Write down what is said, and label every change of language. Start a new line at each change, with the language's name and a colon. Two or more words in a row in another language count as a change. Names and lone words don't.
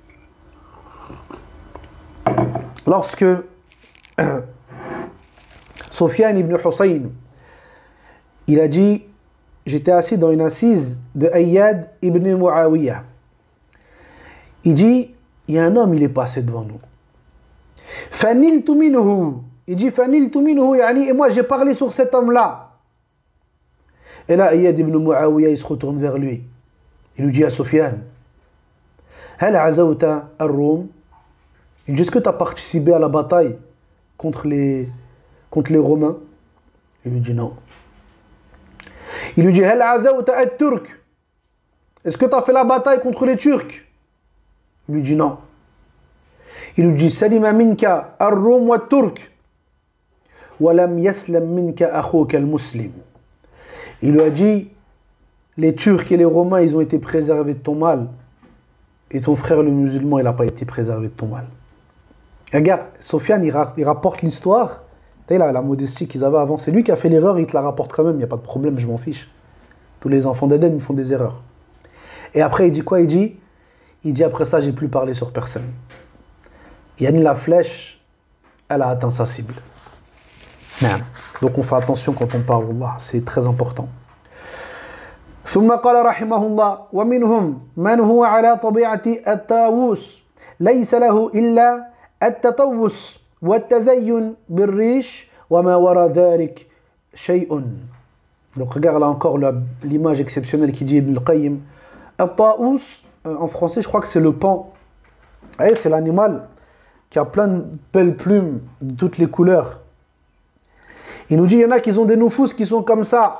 French: Lorsque Sofiane ibn Hussein, il a dit, j'étais assis dans une assise de Ayyad ibn Muawiyah. Il dit, il y a un homme, il est passé devant nous.
Arabic: فنلت منه.
French: Il dit,
Arabic: فنلت منه يعني,
French: et moi j'ai parlé sur cet homme-là. Et là, Ayyad ibn Muawiyah, il se retourne vers lui. Il lui dit à Sofiane,
Arabic: هل غزوت الروم?
French: Il dit, est-ce que tu as participé à la bataille contre les Romains? Il lui dit non. Il lui dit,
Arabic: هل غزوت الترك?
French: Est-ce que tu as fait la bataille contre les Turcs? Il lui dit non. Il nous dit
Arabic: سلم منك الروم والترك ولم يسلم منك أخوك المسلم.
French: Il lui a dit les Turcs et les Romains, ils ont été préservés de ton mal. Et ton frère le musulman, il n'a pas été préservé de ton mal. Et regarde, Sofiane, il rapporte l'histoire. Tu sais, la modestie qu'ils avaient avant. C'est lui qui a fait l'erreur, il te la rapporte quand même. Il n'y a pas de problème, je m'en fiche. Tous les enfants d'Éden, ils font des erreurs. Et après, il dit quoi? Il dit après ça, j'ai plus parlé sur personne. Yann, la flèche, elle a atteint sa cible. Donc on fait attention quand on parle, wallah, c'est très important.
Arabic: ثم قال رحمه الله ومنهم من هو على طبيعة الطاووس ليس له إلا التطوس والتزين بالريش وما وراء ذلك شيء.
French: Donc regarde là encore l'image exceptionnelle qui dit Ibn al-Qayyim. Al-Taous, en français je crois que c'est le paon. Et c'est l'animal qui a plein de belles plumes de toutes les couleurs. Il nous dit il y en a qui ont des noufous qui sont comme ça.